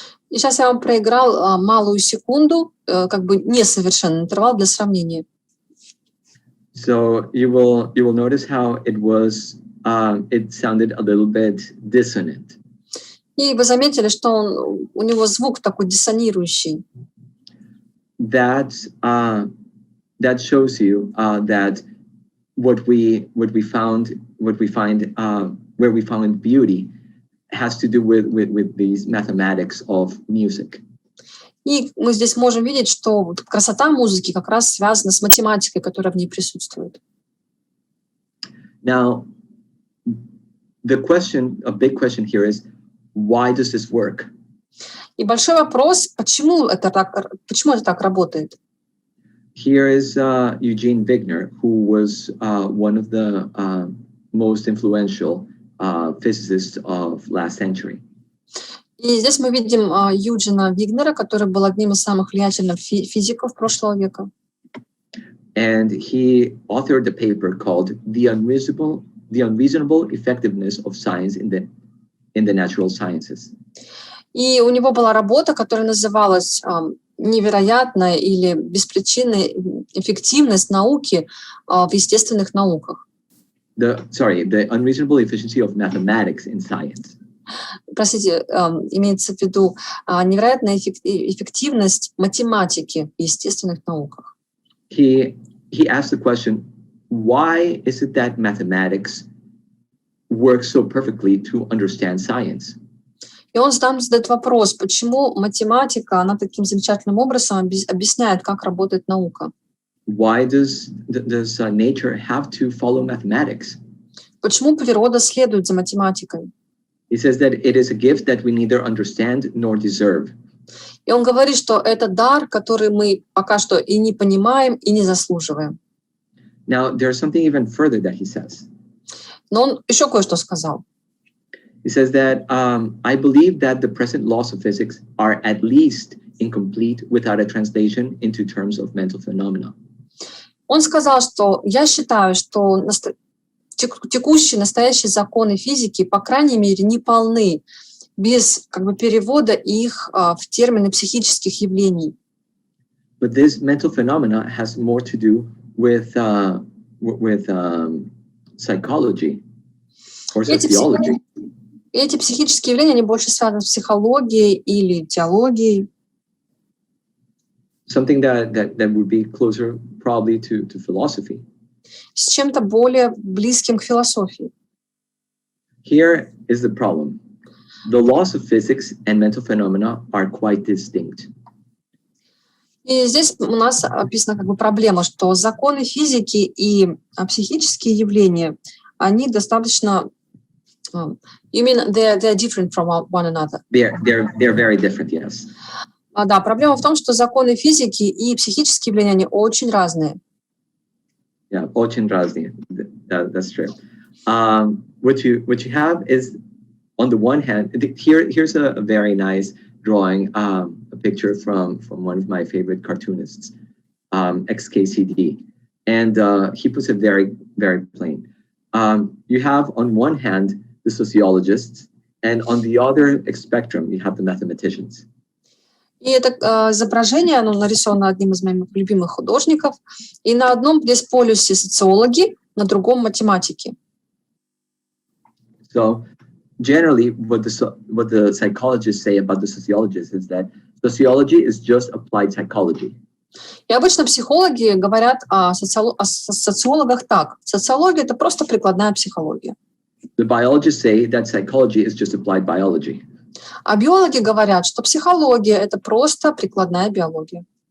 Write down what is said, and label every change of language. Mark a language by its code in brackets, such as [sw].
[ru] И сейчас я вам проиграл малую секунду, как бы несовершенный интервал для сравнения. [en] So you will notice how it sounded a little bit dissonant. [ru] И вы заметили, что у него звук такой диссонирующий. [en] That shows you that where we found beauty has to do with these mathematics of music. [ru] И мы здесь можем видеть, что красота музыки как раз связана с математикой, которая в ней присутствует. [en] Now, a big question here is, why does this work? [ru] И большой вопрос, почему это так работает? [en] Here is Eugene Wigner, who was one of the most influential physicists of last century. [ru] И здесь мы видим Юджина Вигнера, который был одним из самых влиятельных физиков прошлого века. [en] And he authored a paper called "The Unreasonable Effectiveness of Science in the Natural Sciences." [ru] И у него была работа, которая называлась «Невероятная или беспричинная эффективность науки в естественных науках». [en] The unreasonable efficiency of mathematics in science. [ru] Простите, имеется в виду невероятная эффективность математики в естественных науках. [en] He asked the question, why is it that mathematics works so perfectly to understand science? [ru] И он задает вопрос, почему математика, она таким замечательным образом объясняет, как работает наука. [en] Why does nature have to follow mathematics? [ru] Почему природа следует за математикой? [en] He says that it is a gift that we neither understand nor deserve. [ru] И он говорит, что это дар, который мы пока что и не понимаем, и не заслуживаем. [en] Now, there's something even further that he says. [ru] Но он еще кое-что сказал. [en] He says that, I believe that the present laws of physics are at least incomplete without a translation into terms of mental phenomena. [ru] Он сказал, что я считаю, что текущие, настоящие законы физики, по крайней мере, не полны без перевода их в термины психических явлений. [en] But this mental phenomena has more to do with psychology or sociology. [ru] Эти психические явления, они больше связаны с психологией или теологией. [en] Something that would be closer probably to philosophy. [ru] С чем-то более близким к философии. [en] Here is the problem. The laws of physics and mental phenomena are quite distinct. [ru] И здесь у нас описана проблема, что законы физики и психические явления, они достаточно... [en] You mean they're different from one another? They're very different, yes. [ru] Да, проблема в том, что законы физики и психические явления, они очень разные. Yeah, очень разные. [en] That's true. What you have is, on the one hand, here's a very nice drawing, a picture from one of my favorite cartoonists, XKCD, and he puts it very, very plain. You have on one hand the sociologists, and on the other spectrum you have the mathematicians. [ru] И это изображение, оно нарисовано одним из моих любимых художников, и на одном здесь полюсе социологи, на другом математики. [en] So generally, what the psychologists say about the sociologists is that sociology is just applied psychology. [ru] И обычно психологи говорят о социологах так. Социология — это просто прикладная психология. [en] The biologists say that psychology is just applied biology. [ru] А биологи говорят, что психология — это просто прикладная биология.